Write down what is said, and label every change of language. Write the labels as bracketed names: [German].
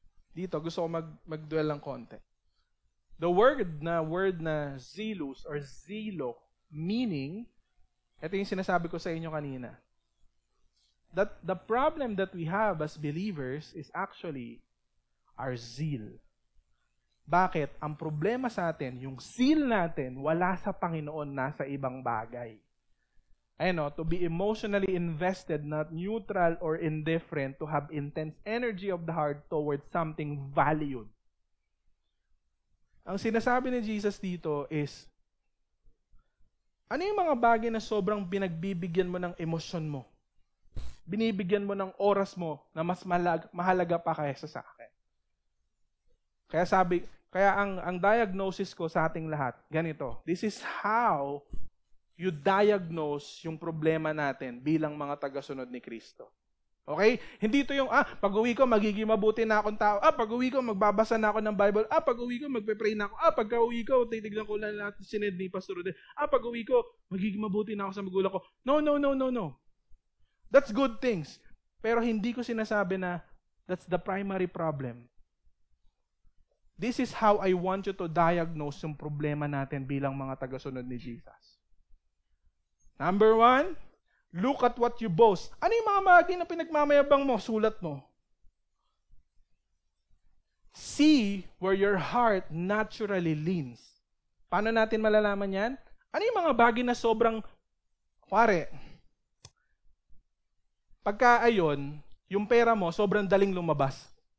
[Filipino] Dito, gusto ko mag-dwell ng konti. [English] The word na zealous or zelo, meaning, [Filipino] ito yung sinasabi ko sa inyo kanina, [English] that the problem that we have as believers is actually our zeal. [Filipino] Bakit? Ang problema sa atin, yung zeal natin, wala sa Panginoon, nasa ibang bagay. [English] To be emotionally invested, not neutral or indifferent, to have intense energy of the heart towards something valued. [Filipino] Ang sinasabi ni Jesus dito is, ano yung mga bagay na sobrang pinagbibigyan mo ng emosyon mo? Binibigyan mo ng oras mo na mas mahalaga pa kaysa sa akin. Kaya ang diagnosis ko sa ating lahat, ganito. [English] This is how you diagnose [Filipino] yung problema natin bilang mga tagasunod ni Kristo. Okay? Hindi ito yung, pag-uwi ko, magiging mabuti na akong tao. Pag-uwi ko, magbabasa na ako ng Bible. Pag-uwi ko, magpe-pray na ako. Pag-uwi ko, titignan ko lang lahat sined ni Pastor Rodel. Pag-uwi ko, magiging mabuti na ako sa magulang ko. [English] No. That's good things. [Filipino] Pero hindi ko sinasabi na [English] that's the primary problem. This is how I want you to diagnose [Filipino] yung problema natin bilang mga tagasunod ni Jesus. [English] Number 1, look at what you boast. [Filipino] Ano yung mga bagay na pinagmamayabang mo? Sulat mo. [English] See where your heart naturally leans. [Filipino] Paano natin malalaman yan? Ano yung mga bagay na sobrang, pagka ayon, yung pera mo sobrang daling lumabas.